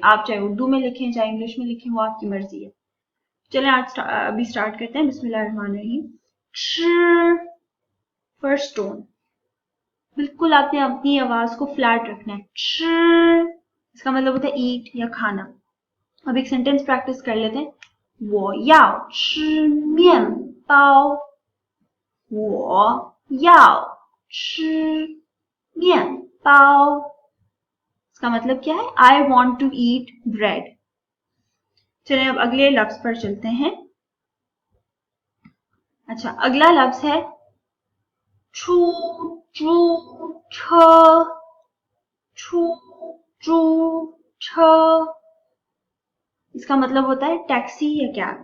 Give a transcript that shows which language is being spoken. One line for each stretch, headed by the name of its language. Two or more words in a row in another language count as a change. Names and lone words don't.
Hindi: आप चाहे उर्दू में लिखें चाहे इंग्लिश में लिखें, वो आपकी मर्जी है। चलें आज अभी स्टार्ट करते हैं। बिस्मिल्लाहिर्रहमानिर्रहीम। श,
English: first tone,
Hindi: बिल्कुल आपने अपनी आवाज को फ्लैट रखना है। श, इसका मतलब होता है ईट या खाना। अब एक
English: sentence practice
Hindi: कर लेते हैं।
Chinese: 我要吃面包，我要吃面包।
Hindi: इसका मतलब क्या है?
English: I want to eat bread.
Hindi: चलिए अब अगले लफ्ज पर चलते हैं। अच्छा, अगला लफ्ज है छू चू छ। छू चू छ, इसका मतलब होता है टैक्सी या कैब।